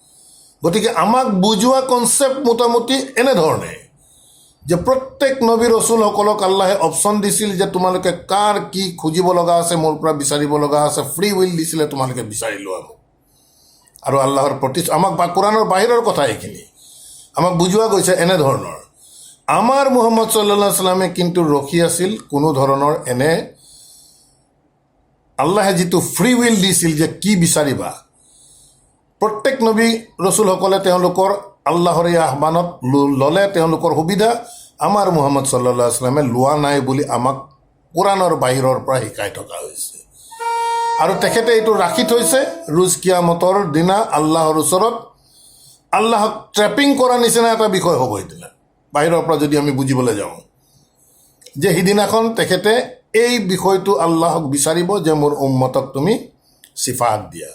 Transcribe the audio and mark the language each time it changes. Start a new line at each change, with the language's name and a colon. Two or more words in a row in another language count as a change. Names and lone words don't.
Assamese: গতিকে আমাক বুজোৱা কনচেপ্ট মোটামুটি এনেধৰণে যে প্ৰত্যেক নবী ৰচুলসকলক আল্লাহে অপশ্যন দিছিল যে তোমালোকে কাৰ কি খুজিব লগা আছে, মোৰ পৰা বিচাৰিব লগা আছে,
English: free will
Assamese: দিছিলে, তোমালোকে বিচাৰি লোৱা মোক। আৰু আল্লাহৰ প্ৰতি আমাক বা কোৰাণৰ বাহিৰৰ কথা এইখিনি আমাক বুজোৱা গৈছে এনেধৰণৰ। আমাৰ মুহাম্মদ
Arabic: صلى الله عليه وسلم
Assamese: কিন্তু ৰখি আছিল কোনো ধৰণৰ এনে আল্লাহে যিটো
English: free will
Assamese: দিছিল যে কি বিচাৰিবা, প্ৰত্যেক নবী ৰচুলসকলে তেওঁলোকৰ আল্লাহৰ এই আহ্বানত ল'লে তেওঁলোকৰ সুবিধা। আমাৰ মুহাম্মদ
Arabic: صلى الله عليه وسلم
Assamese: লোৱা নাই বুলি আমাক কোৰাণৰ বাহিৰৰ পৰা শিকাই থকা হৈছে। আৰু তেখেতে এইটো ৰাখি থৈছে ৰোজ কিয়ামতৰ দিনা আল্লাহৰ ওচৰত আল্লাহক ট্ৰেপিং কৰা নিচিনা এটা বিষয় হ'ব সেইদিনা, বাহিৰৰ পৰা যদি আমি বুজিবলৈ যাওঁ, যে সিদিনাখন তেখেতে এই বিষয়টো আল্লাহক বিচাৰিব যে মোৰ উম্মতক তুমি চিফাত দিয়া।